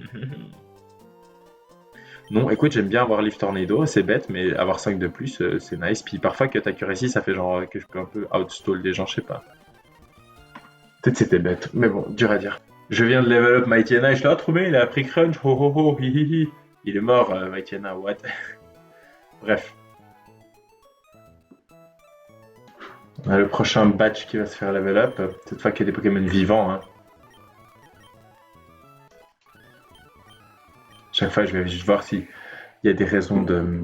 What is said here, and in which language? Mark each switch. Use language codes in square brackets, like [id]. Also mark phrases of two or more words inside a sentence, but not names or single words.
[fr] Non, écoute, j'aime bien avoir Leaf Tornado, c'est bête, mais avoir 5 de plus, c'est nice. Puis parfois, Cut Accuracy, ça fait genre que je peux un peu outstall des gens, je sais pas. Peut-être c'était bête, mais bon, dur à dire. Je viens de [en] level up [fr] Mightyena et je l'ai retrouvé, il a pris Crunch, ho ho ho, hi hi hi. Il est mort, Mightyena, what? Bref. On a le prochain batch qui va se faire [en] level up, [fr] cette fois qu'il y a des Pokémon vivants. Hein. Chaque fois, je vais juste voir s'il y a des raisons de.